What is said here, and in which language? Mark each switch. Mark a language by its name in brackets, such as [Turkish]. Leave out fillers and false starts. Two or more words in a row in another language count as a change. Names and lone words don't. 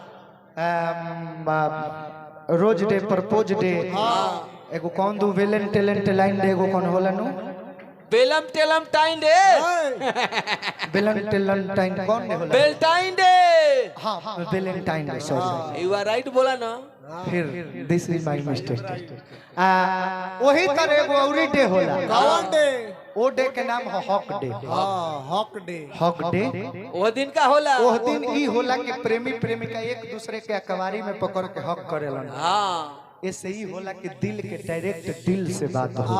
[Bhojpuri] रोज डे प्रपोज डे एगो कौन दू वेलेंटाइन डे एगो कौन होला नु बेलम टेलम टाइम डे वेलेंटाइन कौन डे होला बेलटाइन डे। हां वेलेंटाइन डे सॉरी [English] you are right [Bhojpuri] बोला ना। फिर [English] this is my mistake [Bhojpuri] वही तरह एगो औरी डे होला कौन डे ओ डे के नाम है हक डे हक डे हक डे वो दिन का होला वो दिन ई होला कि प्रेमी प्रेमिका एक दूसरे के अकवारी में पकड़ के हक करेलन। हाँ ऐसे ही होला कि दिल के डायरेक्ट दिल से बात होला